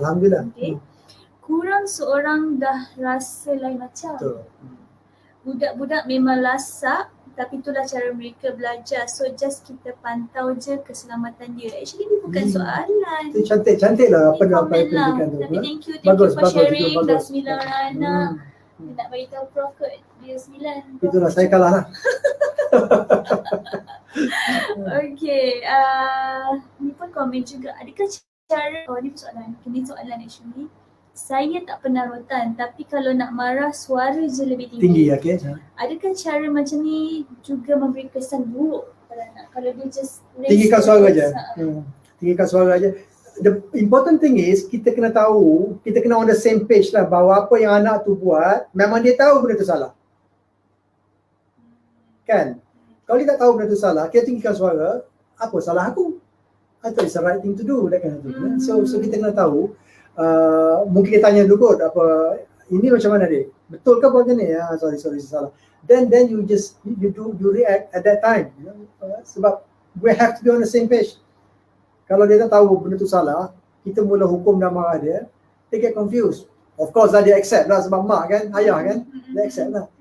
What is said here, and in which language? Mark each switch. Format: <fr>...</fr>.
<ms>Alhamdulillah. Okay. Kurang seorang dah rasa lain macam. Betul. Budak-budak memang lasak, tapi itulah cara mereka belajar. So just kita pantau je keselamatan dia. Actually ni bukan soalan. Itu cantik lah apa yang pendidikan tu.</ms> <en>Tapi thank you for sharing.</en> <ms>Dah 9 orang anak. Dia nak beritahu Prof kot dia 9. Itulah saya kalah lah. Okay, ni pun komen juga. Adakah cara, ni soalan actually. Saya tak pernah rotan, tapi kalau nak marah suara je lebih tinggi. Okay. Adakah cara macam ni juga memberi kesan buruk pada anak? Kalau dia just tinggikan suara je. Tinggikan suara je.</ms> <en>The important thing is</en> <ms>kita kena tahu, kita kena</ms> <en>on the same page</en> <ms>lah bahawa apa yang anak tu buat memang dia tahu benda tu salah. Kan? Kalau dia tak tahu benda tu salah, kita tinggikan suara, apa salah aku?</ms> <en>I thought it's the right thing to do, that kind of thing.</en> <ms>So kita kena tahu. Mungkin kita tanya dulu kot, apa ini macam mana dek? Betul ke macam ni? Sorry salah.</ms> <en>Then you react at that time. Sebab we have to be on the same page.</en> <ms>Kalau dia tak tahu benda tu salah, kita mula hukum dan marah dia,</ms> <en>they get confused.</en> <ms>Of course lah dia accept lah sebab mak kan, ayah kan, dia accept lah.</ms>